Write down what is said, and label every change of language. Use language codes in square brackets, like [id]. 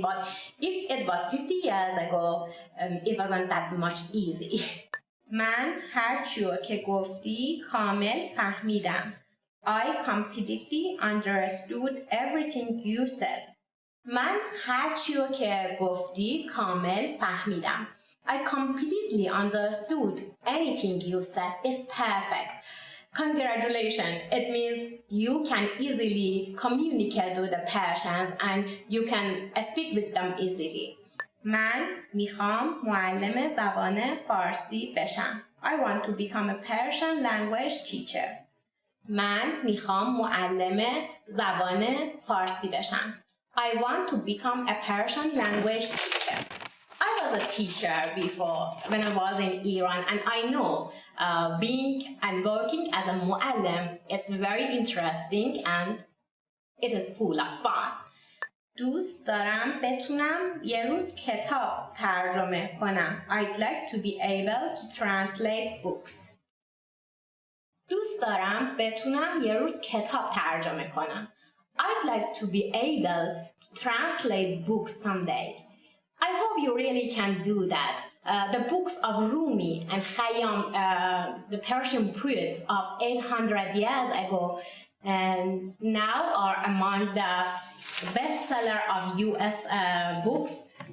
[en] But if it was 50 years ago, it wasn't that much easy. [fa] من هر چیو که گفتی کامل فهمیدم. [en] I completely understood everything you said. [fa] من هر چیو که گفتی کامل فهمیدم. [en] I completely understood anything you said. It's perfect. Congratulations. It means you can easily communicate with the Persians and you can speak with them easily. [fa] من میخوام معلم زبان فارسی بشم. [en] I want to become a Persian language teacher. [fa] من میخوام معلم زبان فارسی بشم. [en] I want to become a Persian language teacher. I was a teacher before when I was in Iran, and I know being and working as a muallim is very interesting and it is full of fun. [fa] دوست دارم بتونم یه روز کتاب ترجمه کنم. [en] I'd like to be able to translate books. [fa] دوست دارم بتونم یه روز کتاب ترجمه کنم. [en] I'd like to be able to translate books some days. I hope you really can do that. The books of Rumi and Khayyam, the Persian poet of 800 years ago, now are among the bestseller of US books.